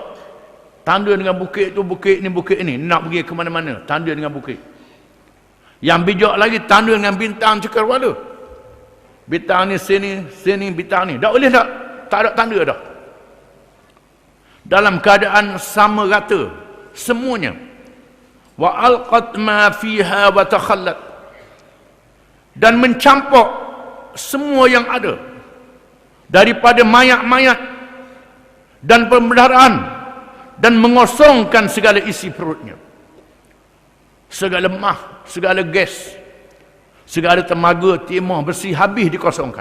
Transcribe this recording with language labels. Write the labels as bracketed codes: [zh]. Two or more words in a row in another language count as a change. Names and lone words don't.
[ms] Tanda dengan bukit tu, bukit ni, nak pergi ke mana-mana, tanda dengan bukit. Yang bijak lagi tanda dengan bintang cakrawala. Bintang ni sini bintang ni. Tak boleh tak? Tak ada tanda dah. Dalam keadaan sama rata semuanya. [ar] وألقت ما فيها وتخلت. [ms] Dan mencampur semua yang ada daripada mayat-mayat dan pemeliharaan dan mengosongkan segala isi perutnya. Segala mah, segala gas, segala tenaga, timah, bersih habis dikosongkan.